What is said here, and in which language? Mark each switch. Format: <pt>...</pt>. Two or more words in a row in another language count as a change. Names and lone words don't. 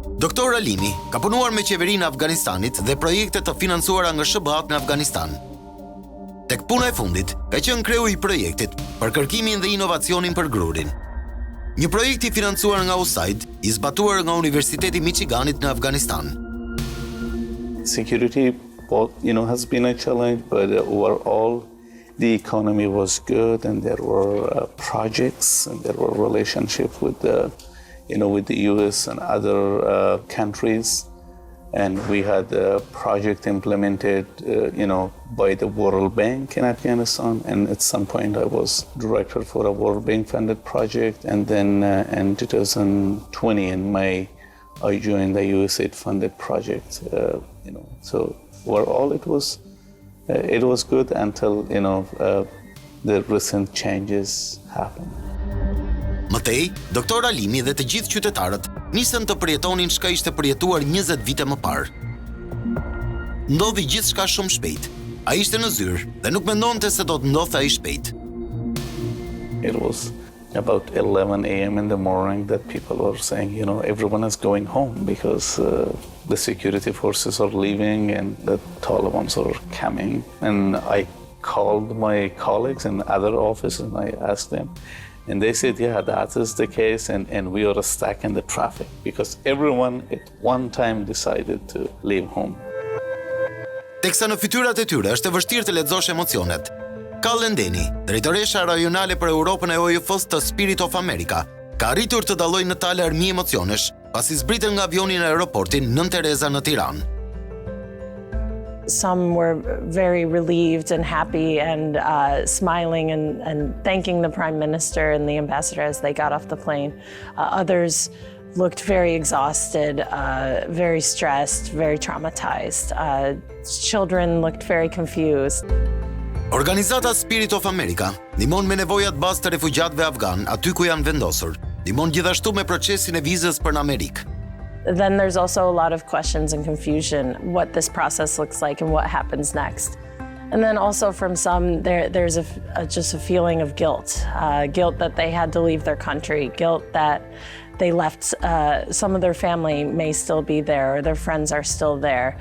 <sq>Doktor Alimi ka punuar me qeverinë e Afganistanit dhe projekte të financuara nga SHBA-të në Afganistan. Tek puna e fundit, ka qenë kreu i projektit për kërkimin dhe inovacionin për grurin. Një projekt i financuar nga USAID, i zbatuar nga Universiteti Michiganit në Afganistan.</sq> <en>Security, has been a challenge, but overall, the economy was good, and there were projects, and there were relationships with the US and other countries. And we had a project implemented, by the World Bank in Afghanistan. And at some point, I was director for a World Bank funded project. And then in 2020, in May, I joined the USAID funded project. So overall, it was good until the recent changes happened.</en> <sq>Mëtej, doktor Alimi dhe të gjithë qytetarët nisën të përjetonin çka ishte përjetuar 20 vite më parë. Ndodhi gjithçka shumë shpejt. Ai ishte në zyrë dhe nuk mendonte se do të ndodhte ai shpejt.</sq> <en>It was about 11 a.m. in the morning that people were saying, everyone is going home because the security forces are leaving and the Taliban are coming. And I called my colleagues in other offices and I asked them. And they said, yeah, that is the case, and we are stuck in the traffic because everyone at one time decided to leave home.</en> <sq>Teksa në fytyrat e tyre është e vështirë të lexosh emocionet. Kallen Deni, drejtoresha rajonale për Europën e OJF-s të Spirit of America, ka arritur të dallojë në tale armi emocionesh pasi zbritën nga avioni në aeroportin Nën Tereza në Tiranë.</sq> <en>Some were very relieved and happy and smiling and thanking the Prime Minister and the Ambassador as they got off the plane. Others looked very exhausted, very stressed, very traumatized. Children looked very confused.</en> <sq>Organizata Spirit of America ndihmon me nevojat bazë të refugjatëve afgan aty ku janë vendosur. Ndihmon gjithashtu me procesin e vizës për në Amerikë.</sq> <en>Then there's also a lot of questions and confusion, what this process looks like and what happens next. And then also from some, there's just a feeling of guilt, guilt that they had to leave their country, guilt that they left, some of their family may still be there or their friends are still there.</en>